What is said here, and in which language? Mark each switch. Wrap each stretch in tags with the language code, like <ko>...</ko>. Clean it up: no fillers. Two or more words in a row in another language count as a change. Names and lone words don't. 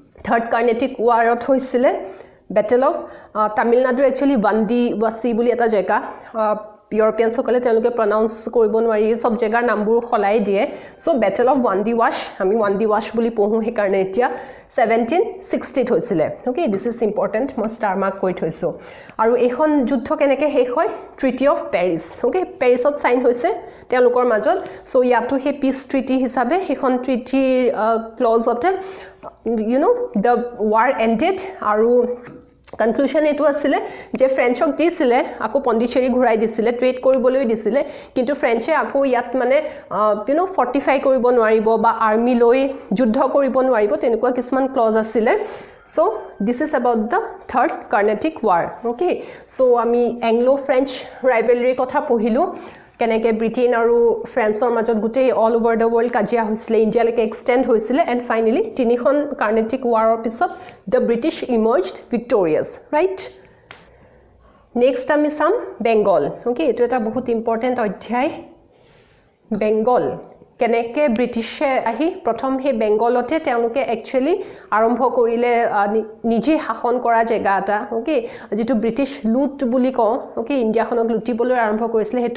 <en>third Carnatic</en> <as>ৱাৰত হৈছিলে</as> <en>battle of Tamil Nadu</en> <as>একচুৱেলি বান্দিৱাচি বুলি এটা জেগা ইউৰোপিয়ানসকলে তেওঁলোকে প্ৰনাউন্স কৰিব নোৱাৰি সব জেগাৰ নামবোৰ খলাই দিয়ে সো</as> <en>battle of Bandiwach</en> <as>আমি বান্দিৱাচ বুলি পঢ়ো সেই কাৰণে এতিয়া 1760 হৈছিলে</as> <en>okay this is important</en> <as>মই</as> <en>star mark</en> <as>কৰি থৈছো আৰু এইখন যুদ্ধ কেনেকৈ শেষ হয়</as> <en>treaty of Paris okay</en> <as>পেৰিছত সাইন হৈছে তেওঁলোকৰ মাজত সো ইয়াতো হে</as> <en>peace treaty</en> <as>হিচাপে সেইখন ট্ৰিটিৰ ক্লজতে</as> <en>you know the war ended</en> <as>আৰু কনক্লুশন এটো আছিল যে ফ্ৰেঞ্চক দিছিলে আকো পণ্ডিচেৰী ঘুৰাই দিছিলে ট্ৰেড কৰিবলৈ দিছিলে কিন্তু ফ্ৰেঞ্চে আকো ইয়াত মানে</as> <en>you know</en> <as>ফৰ্টিফাই কৰিব নোৱাৰিব বা আৰ্মি লৈ যুদ্ধ কৰিব নোৱাৰিব তেনেকুৱা কিছুমান ক্লজ আছিল</as> <en>so this is about the third carnatic war okay so</en> <as>আমি</as> <en>Anglo French rivalry</en> <as>কথা পঢ়িলো কেনেকৈ ব্ৰিটেইন আৰু ফ্ৰান্সৰ মাজত গোটেই</as> <en>all over the world</en> <as>কাজিয়া হৈছিলে ইণ্ডিয়ালৈকে এক্সটেণ্ড হৈছিলে</as> <en>and finally</en> <as>তিনিখন কাৰ্নেটিক ৱাৰৰ পিছত</as> <en>the British emerged victorious right</en> <as>নেক্সট আমি চাম বেংগল অ'কে এইটো এটা বহুত ইম্পৰ্টেণ্ট অধ্যায় বেংগল কেনেকৈ ব্ৰিটিছে আহি প্ৰথম সেই বেংগলতে তেওঁলোকে একচুৱেলি আৰম্ভ কৰিলে নিজে শাসন কৰা জেগা এটা ওকে যেটো</as> <en>British loot</en> <as>বুলি কওঁ ওকে ইণ্ডিয়াখনক লুটিবলৈ আৰম্ভ কৰিছিলে হেতু</as>